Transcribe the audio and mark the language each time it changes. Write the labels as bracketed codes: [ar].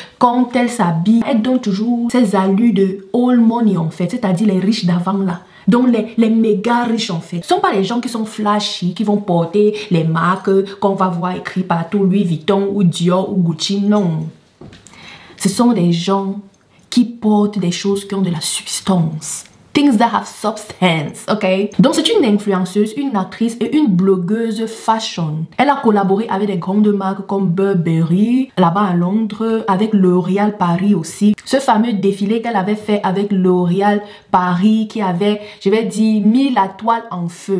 [fr] Quand elle s'habille, elle donne toujours ses allures de [en] old money [fr] en fait, c'est-à-dire les riches d'avant là. Donc les méga riches en fait. Ce ne sont pas les gens qui sont flashy, qui vont porter les marques qu'on va voir écrit partout, Louis Vuitton ou Dior ou Gucci, non. Ce sont des gens qui portent des choses qui ont de la substance. [en] Things that have substance, ok? [fr] Donc c'est une influenceuse, une actrice et une blogueuse fashion. Elle a collaboré avec des grandes marques comme Burberry, là-bas à Londres, avec L'Oréal Paris aussi. Ce fameux défilé qu'elle avait fait avec L'Oréal Paris qui avait, je vais dire, mis la toile en feu.